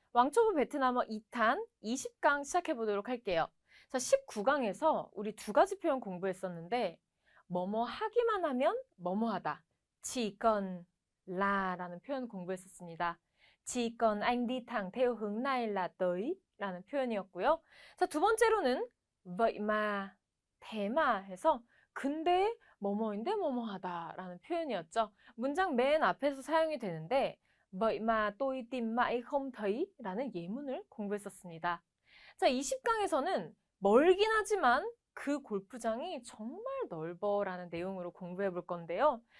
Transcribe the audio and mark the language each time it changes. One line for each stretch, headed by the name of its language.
Korean: 왕초보 베트남어 2탄 20강 시작해 보도록 할게요. 자, 19강에서 우리 두 가지 표현 공부했었는데 뭐뭐 하기만 하면 뭐뭐 하다.
Vietnamese: chỉ cần là
Korean: 라는 표현 공부했었습니다.
Vietnamese: chỉ cần anh đi thẳng theo hướng này là tới
Korean: 라는 표현이었고요. 자, 두 번째로는
Vietnamese: vậy mà, thế mà
Korean: 해서 근데 뭐뭐인데 뭐뭐 하다 라는 표현이었죠. 문장 맨 앞에서 사용이 되는데
Vietnamese: vậy mà tôi tìm mãi không thấy
Korean: 라는 예문을 공부했었습니다. 자, 20강에서는 멀긴 하지만 그 골프장이 정말 넓어 라는 내용으로 공부해 볼 건데요.